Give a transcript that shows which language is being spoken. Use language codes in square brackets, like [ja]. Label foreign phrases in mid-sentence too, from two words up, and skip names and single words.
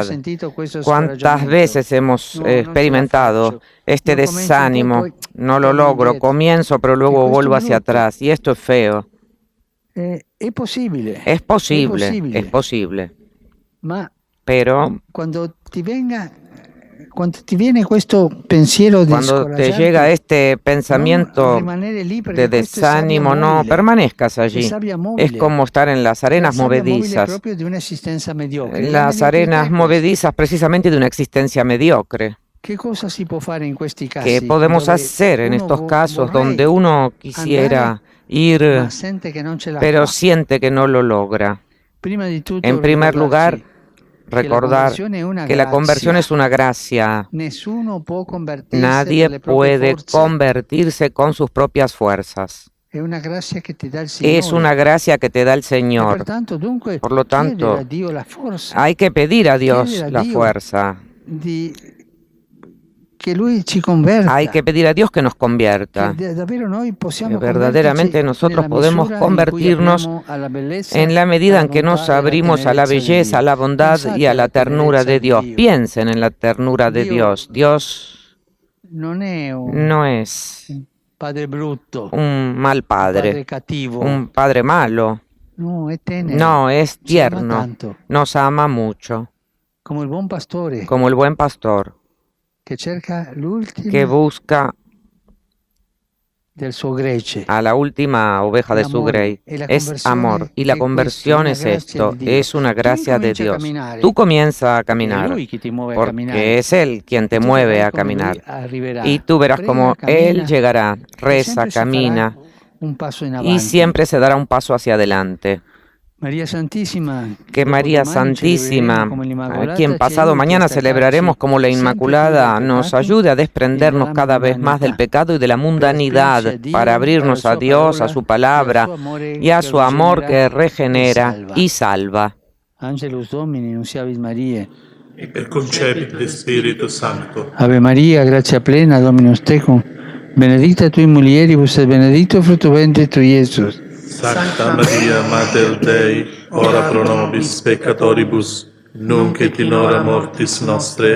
[es] ¿Cuántas veces hemos experimentado este desánimo? No lo logro, comienzo, pero luego vuelvo hacia atrás. Y esto es feo. Es posible. Es posible. Pero cuando te viene [it] questo pensiero di [es] cuando te [it] scoraggiarti, [es] llega este pensamiento [it] rimanere lì perché [es] de [it] questo è sabbia [es] desánimo, no [it] mobile. [es] permanezcas allí. [it] Es sabbia [es] Es [it] mobile. [es] como estar en las arenas [it] La sabbia mobile movedizas. proprio di un'esistenza mediocre. La [es] Las [it] mediocrità [es] arenas [it] è questa. [es] movedizas precisamente de una existencia mediocre. [it] ¿Qué cosa si può fare in questi casi? [es] ¿Qué podemos [it] dove [es] hacer en [it] uno [es] estos casos [it] vorrei [es] donde uno quisiera ir, [it] ma sente che non ce la [es] pero [it] fa? [es] siente que no lo logra? [it] Prima di tutto [es] En primer lugar, [it] ricordarci che la [es] recordar [it] conversione è una [es] que la [it] grazia. [es] conversión es una gracia. [it] Nessuno può convertirsi [es] Nadie [it] per le proprie [es] puede [it] forze. [es] convertirse con sus propias fuerzas. [it] È una grazia che ti dà il Signore. [es] Es una gracia que te da el [it] E [es] Señor. [it] pertanto, dunque, [es] Por lo tanto, [it] chiedere a Dio la forza [es] hay que pedir a Dios [it] Chiedere a [es] la [it] Dio [es] fuerza. [it] che Lui ci converta. [es] Hay que pedir a Dios que nos convierta. [it] Che davvero noi possiamo [es] Que verdaderamente [it] convertirci [es] nosotros [it] nella [es] podemos [it] misura in cui [es] convertirnos [it] apriamo alla bellezza, [es] en la medida [it] alla [es] en que nos [it] bontà e alla [es] abrimos a la [it] tenerezza di [es] belleza, a [it] Dio. [es] la bondad y a la [it] Pensate alla [es] ternura [it] tenerezza [es] de [it] di [es] Dios. [it] Dio. [es] Piensen en la ternura de [it] Dio [es] Dios. Dios [it] non è un [es] no es [it] padre brutto, [es] un mal [it] un padre [es] padre, [it] cattivo. [es] un padre malo. [it] No, è tenero. [es] No, es [it] Ci ama [es] tierno. [it] tanto, [es] Nos ama mucho, [it] come il buon pastore [es] como el buen pastor [it] che cerca [es] que [it] l'ultima [es] busca [it] del suo gregge. [es] a la última oveja de su [it] L'amore. [es] grey. [it] E la [es] Es [it] conversione [es] amor. Y la [it] è questo, [es] conversión [it] una [es] es [it] grazia [es] esto, [it] di Dio. [es] es una [it] Tu [es] gracia de [it] incominci a [es] Dios. [it] camminare, [es] Tú comienza a [it] perché è [es] caminar, [it] Lui che ti muove a [es] porque [it] camminare. [es] es Él quien te [it] E tu [es] mueve [it] vedrai [es] a [it] come Lui [es] caminar. [it] arriverà. [es] Y tú verás [it] Prega, [es] cómo Él [it] cammina, [es] llegará, [it] e [es] reza, [it] sempre si farà [es] camina [it] un passo in [es] y [it] avanti. [es] siempre se dará un paso hacia adelante. María Santísima, Que María [it] dopodomani [es] Santísima, [it] celebreremo come [es] a [it] l'Immacolata, [es] quien [it] ci [es] pasado [it] aiuti a [es] mañana celebraremos [it] staccarci [es] como la [it] sempre più [es] Inmaculada, [it] dal [es] nos [it] peccato [es] ayude a [it] e [es] desprendernos [it] dalla [es] cada vez más del [it] mundanità, [es] pecado y de la [it] per aprirci [es] mundanidad, [it] a Dio, [es] para [it] alla [es] abrirnos a [it] sua [es] Dios, a [it] parola [es] su [it] e al [es] palabra [it] suo amore [es] y a [it] che [es] su amor que [it] rigenera [es] regenera [it] e [es] y [it] salva. [es] salva. [la] Angelus Domini, nunciavit Mariae. Per concepit de Spiritu Sancto. Ave Maria, grazia plena, Dominus tecum, benedicta tui mulieribus et benedictus fructus ventris tui, Iesus. Sancta Maria, Mater Dei, ora pro nobis peccatoribus, nunc et in hora mortis nostre.